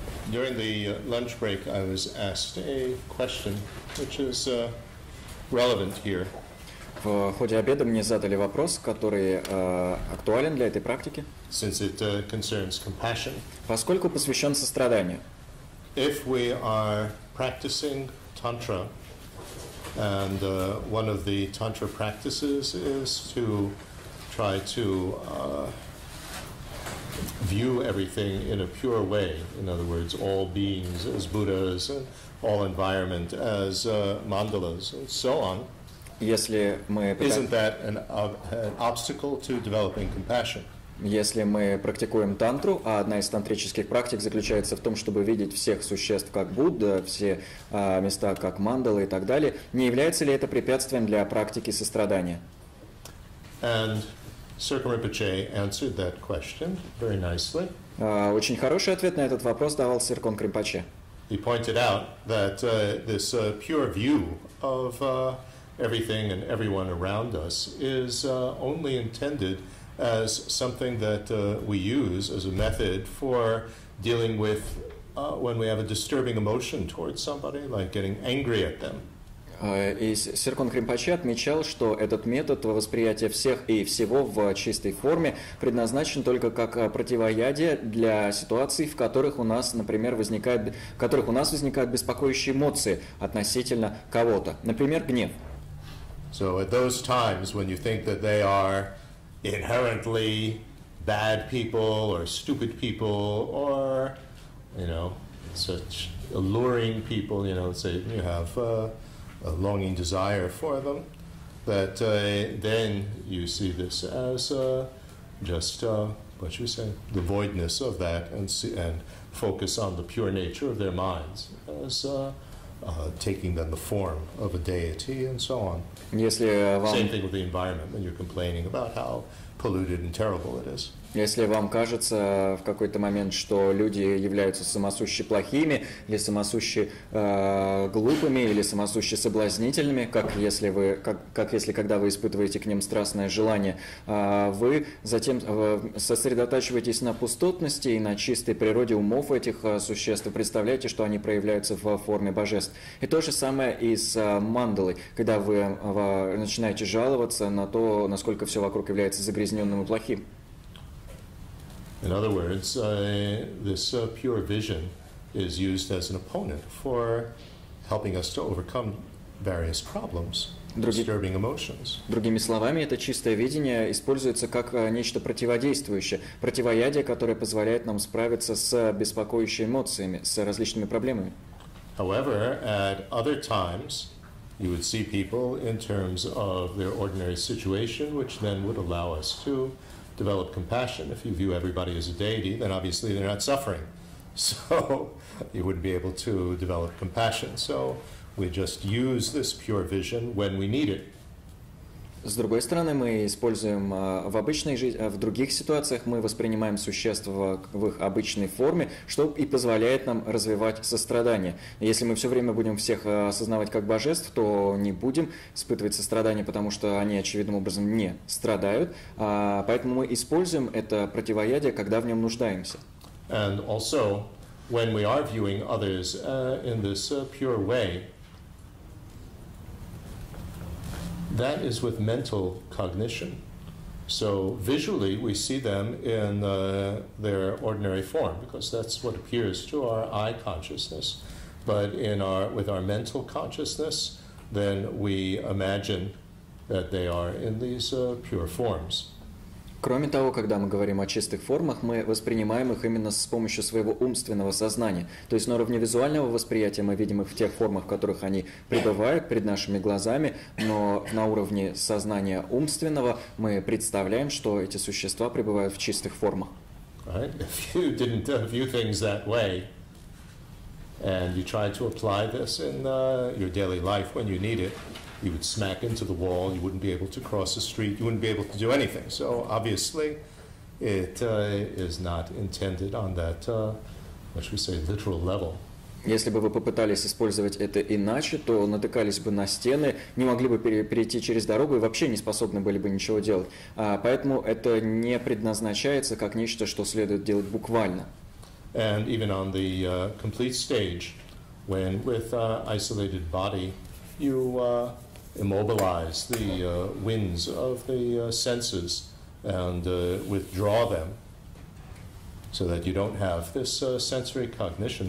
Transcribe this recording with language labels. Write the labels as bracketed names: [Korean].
[English] During the lunch break, I was asked a question which is relevant here. [Russian] В ходе обеда мне задали вопрос, который актуален для этой практики, [English] Since it concerns compassion. [Russian] поскольку посвящен состраданию. [English] If we are practicing Tantra, and one of the Tantra practices is to try to view everything in a pure way. In other words, all beings as Buddhas and all environment as mandalas and so on. [Russian] Если мы [English] Isn't that an obstacle to developing compassion? [Russian] Если мы практикуем тантру, а одна из тантрических практик заключается в том, чтобы видеть всех существ как Будда, все места как мандалы и так далее, не является ли это препятствием для практики сострадания? [English] And Circum Rinpoche answered that question very nicely. [Russian] Очень хороший ответ на этот вопрос давал Циркон Ринпоче. [English] He pointed out that this pure view of everything and everyone around us is only intended as something that we use as a method for dealing with when we have a disturbing emotion towards somebody, like getting angry at them. [Russian] И Циркон Ринпоче отмечал, что этот метод восприятия всех и всего в чистой форме предназначен только как противоядие для ситуаций, в которых у нас, например, возникают беспокоящие эмоции относительно кого-то, например, гнев. [English] So at those times when you think that they are inherently bad people or stupid people or, such alluring people, say you have a longing desire for them, that then you see this as just, what should we say, the voidness of that and focus on the pure nature of their minds as taking then the form of a deity and so on. Same thing with the environment when you're complaining about how polluted and terrible it is. [Russian] Если вам кажется в какой-то момент, что люди являются самосуще плохими, или самосуще глупыми, или самосуще соблазнительными, как если когда вы испытываете к ним страстное желание, вы затем сосредотачиваетесь на пустотности и на чистой природе умов этих существ, и представляете, что они проявляются в форме божеств. И то же самое и с мандалой, когда вы начинаете жаловаться на то, насколько все вокруг является загрязненным и плохим. [English] In other words, this pure vision is used as an opponent for helping us to overcome various problems, disturbing emotions. [Russian] Другими словами, это чистое видение используется как нечто противодействующее, противоядие, которое позволяет нам справиться с беспокоящими эмоциями, с различными проблемами. [English] However, at other times, you would see people in terms of their ordinary situation, which then would allow us to develop compassion. If you view everybody as a deity, then obviously they're not suffering. So you wouldn't be able to develop compassion. So we just use this pure vision when we need it. [Russian] С другой стороны, мы используем в обычной жизни, в других ситуациях мы воспринимаем существ в их обычной форме, что и позволяет нам развивать сострадание. Если мы все время будем всех осознавать как божеств, то не будем испытывать сострадание, потому что они очевидным образом не страдают. Поэтому мы используем это противоядие, когда в нем нуждаемся. [English] And also, when we are viewing others in this pure way, that is with mental cognition. So visually we see them in their ordinary form because that's what appears to our eye consciousness. But with our mental consciousness, then we imagine that they are in these pure forms. [Russian] Кроме того, когда мы говорим о чистых формах, мы воспринимаем их именно с помощью своего умственного сознания. То есть на уровне визуального восприятия мы видим их в тех формах, в которых они пребывают перед нашими глазами, но на уровне сознания умственного мы представляем, что эти существа пребывают в чистых формах. [English] Right? If you didn't view things that way, and you tried to apply this in your daily life when you need it, you would smack into the wall, you wouldn't be able to cross the street, you wouldn't be able to do anything. So obviously it is not intended on that, what should we say, literal level. [Russian] Если бы вы попытались использовать это иначе, то натыкались бы на стены, не могли бы перейти через дорогу и вообще не способны были бы ничего делать. Поэтому это не предназначается как нечто, что следует делать буквально. [English] And even on the complete stage, when with isolated body, you immobilize the winds of the senses and withdraw them so that you don't have this sensory cognition.